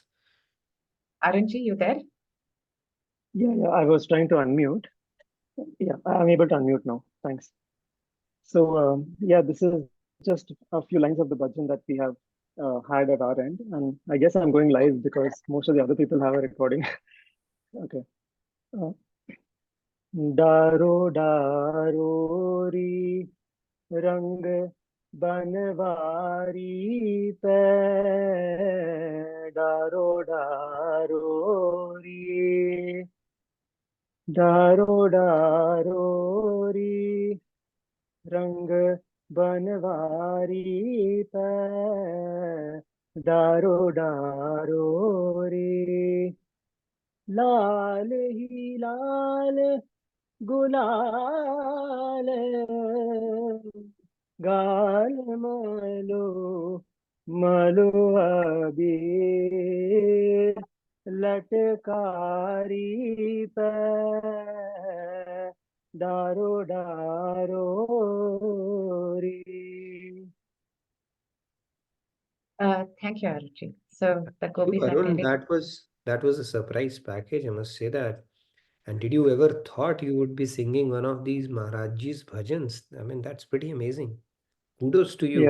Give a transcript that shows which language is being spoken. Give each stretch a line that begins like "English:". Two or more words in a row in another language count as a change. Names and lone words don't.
English: Arunji, you there? Yeah, I was trying to unmute. Yeah, I'm able to unmute now. Thanks. So, yeah, this is just a few lines of the bhajan that we have had at our end. And I guess I'm going live because most of the other people have a recording.
Hindi: Okay. डारो डारो री रंग बनवारी पे डारो डारो री डारो डारो री रंग बनवारी पे डारो डारो रे लाल ही लाल गुलाल गाल मलो मलो अबीर लटकारी पे डारो डारो रे.
English: Thank you, Arunji. So the gopis are Arun, telling. that was a surprise package, I must say that. And did you ever thought you would be singing one of these Maharajji's bhajans? I mean, that's pretty amazing. Kudos to you.